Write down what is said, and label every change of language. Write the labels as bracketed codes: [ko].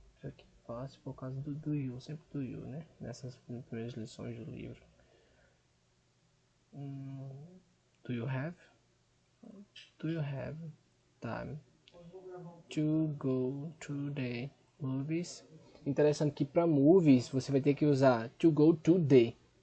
[pt] Isso aqui é fácil por causa do you, sempre do you, né? Nessas primeiras lições do livro. [en] Do you have? Do you have time to go to the movies? [pt] Interessante que para movies você vai ter que usar to go to the.